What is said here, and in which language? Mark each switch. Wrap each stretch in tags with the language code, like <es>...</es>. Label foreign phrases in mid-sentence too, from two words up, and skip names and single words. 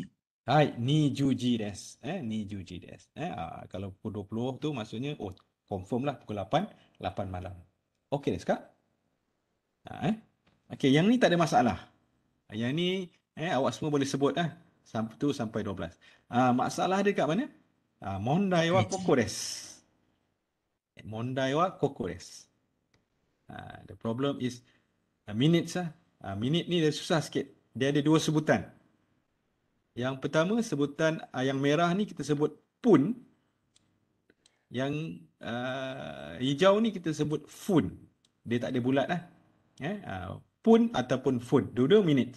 <ja>はい、二十時です。二十時です.</ja> <ms>Kalau pukul 20 tu maksudnya confirm lah pukul 8 malam. Okey des kak? Okey, yang ni tak ada masalah. Yang ni awak semua boleh sebut 1 sampai 12. Masalah dia kat mana?</ms> <ja>問題はここです. 問題はここです.</ja> <en>The problem is minutes lah.</en> <ms>Minit ni dia susah sikit. Dia ada 2 sebutan. Yang pertama sebutan yang merah ni kita sebut pun. Yang hijau ni kita sebut fun. Dia tak ada bulat lah. Pun ataupun fun. Dua-dua minit.</ms>